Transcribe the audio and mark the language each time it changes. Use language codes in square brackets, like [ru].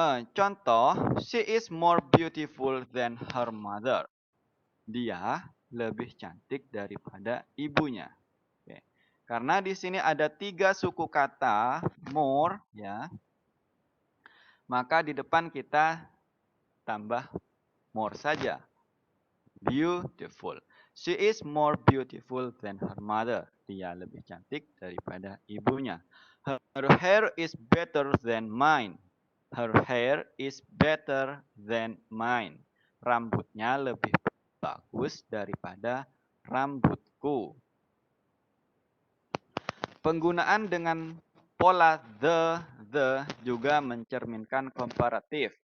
[en] Contoh, she is more beautiful than her mother. [id] Dia lebih cantik daripada ibunya. Oke. Karena di sini ada 3 suku kata more, ya, maka di depan kita tambah more saja. [en] Beautiful. She is more beautiful than her mother. [id] Dia lebih cantik daripada ibunya. [en] Her hair is better than mine. Her hair is better than mine. [id] Rambutnya lebih bagus daripada rambutku. Penggunaan dengan pola the juga mencerminkan komparatif.